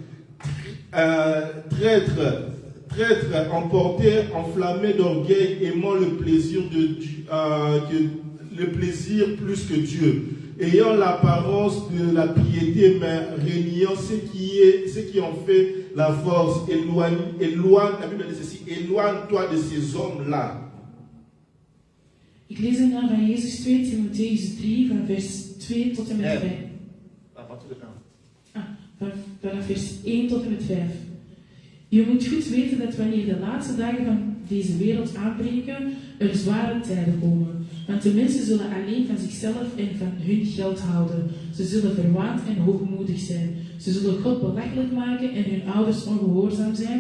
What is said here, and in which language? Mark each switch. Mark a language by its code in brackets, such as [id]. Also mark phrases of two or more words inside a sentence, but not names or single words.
[fr] traîtres, emportés, enflammés d'orgueil, aimant le plaisir plus que Dieu, ayant l'apparence de la piété, mais reniant ce qui en fait la force. Éloigne, la Bible dit ceci: éloigne-toi de ces hommes-là. [nl] Ik lees de naam van Jezus 2 Timotheüs 3 van vers 2 tot en met 5. [fr] À partir de 1. [nl] Vanaf vers 1 tot en met 5. Je moet goed weten dat wanneer de laatste dagen van deze wereld aanbreken, er zware tijden komen. Want de mensen zullen alleen van zichzelf en van hun geld houden. Ze zullen verwaand en hoogmoedig zijn. Ze zullen God belachelijk maken en hun ouders ongehoorzaam zijn.